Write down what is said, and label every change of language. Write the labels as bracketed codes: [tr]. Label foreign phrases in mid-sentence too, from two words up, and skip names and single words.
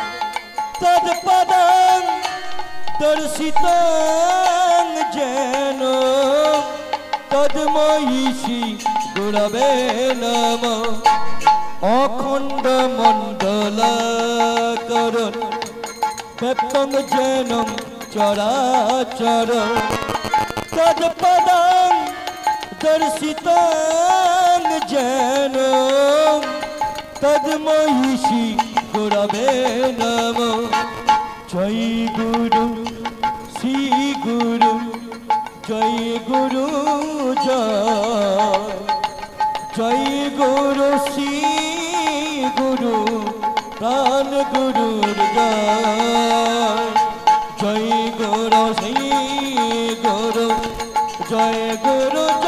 [sa] তৎপদং দর্শিতং যেন তদ্ময়ীষি গুরবে নমঃ অখণ্ড মণ্ডলাকরণ ব্যক্তং যেনং চরাচরং তৎপদং দর্শিতং যেন তদ্ময়ীষি গুরবে নমঃ [bn] জয় গুরু শ্রী গুরু জয় গুরু জয় জয় গুরু শ্রী গুরু প্রাণ গুরুর জয় জয় গুরু শ্রী গুরু জয় গুরু